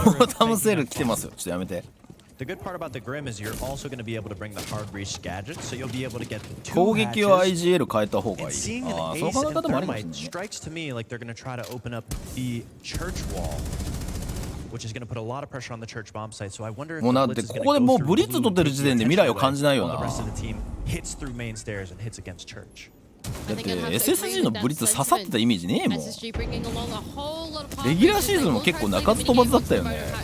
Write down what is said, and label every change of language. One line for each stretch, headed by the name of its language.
Japanese: ボタムセール来てますよ。ちょっとやめて。
English: The good part about the Grim is you're also going to be able to bring the hard reach gadget, so you'll be able to get two
Japanese: 攻撃を IGL 変えた方がいい。ああ、その考え方もありますね。
English: Strikes to me like they're going to try to open up the church wall.
Japanese: もうなんてここでもうブリッツ取ってる時点で未来を感じないよな。だって SSG のブリッツ刺さってたイメージねえもん。レギュラーシーズンも結構鳴かず飛ばずだったよね。